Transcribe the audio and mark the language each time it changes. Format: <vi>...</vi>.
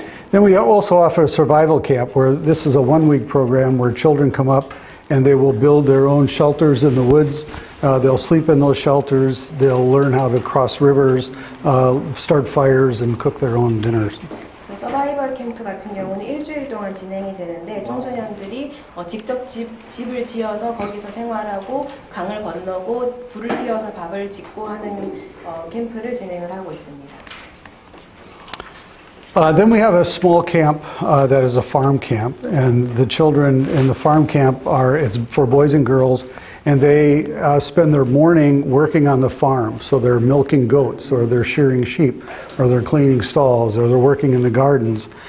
<en>Then we also offer a survival camp where this is a one-week program where children come up and they will build their own shelters in the woods. They'll sleep in those shelters. They'll learn how to cross rivers, start fires, and cook their own dinners.</en> <ko>서바이벌 캠프 같은 경우는 일주일 동안 진행이 되는데 청소년들이 직접 집을 지어서 거기서 생활하고 강을 건너고 불을 피워서 밥을 짓고 하는 캠프를 진행을 하고 있습니다.</ko> <en>Then we have a small camp that is a farm camp, and the children in the farm camp it's for boys and girls, and they spend their morning working on the farm. So they're milking goats, or they're shearing sheep, or they're cleaning stalls, or they're working in the gardens.</en>